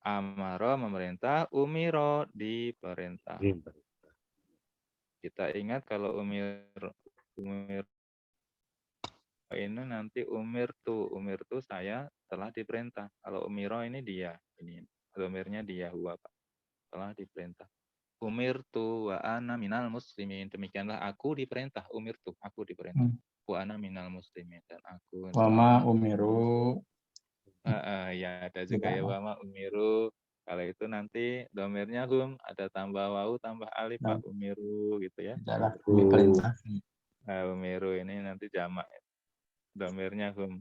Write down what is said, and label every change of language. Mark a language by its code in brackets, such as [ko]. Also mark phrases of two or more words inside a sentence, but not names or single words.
[id] Amaro memerintah, umiro diperintah. Kita ingat kalau umir ini nanti umir tuh saya telah diperintah. Kalau umiro ini dia, ini domirnya dia huwa Pak. Telah diperintah. Umir tu [ar] wa ana minal muslimin. [id] Demikianlah aku diperintah. Umir tu aku diperintah. [ar] Wa ana minal muslimin dan aku Wama umiru. [id] ya ada juga ya [ar] wama umiru. [id] Kalau itu nanti domirnya hum ada tambah wau tambah alif Pak umiru gitu ya. Adalah diperintah. Umiru ini nanti jamak. Domirnya hum.